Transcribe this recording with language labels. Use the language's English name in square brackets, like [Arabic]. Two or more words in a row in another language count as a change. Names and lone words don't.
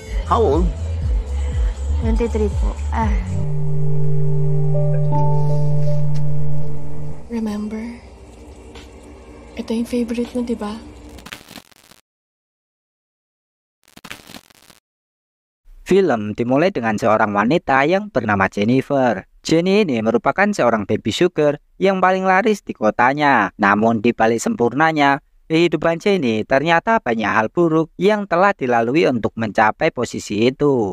[English] How old? [Filipino] 23 po. [English] Remember? [Filipino] Ito yung favorite mo, di ba? [Indonesian] Film dimulai dengan seorang wanita yang bernama Jennifer. Jenny ini merupakan seorang [English] baby sugar [Indonesian] yang paling laris di kotanya. Namun di balik sempurnanya, kehidupan Jenny ternyata banyak hal buruk yang telah dilalui untuk mencapai posisi itu.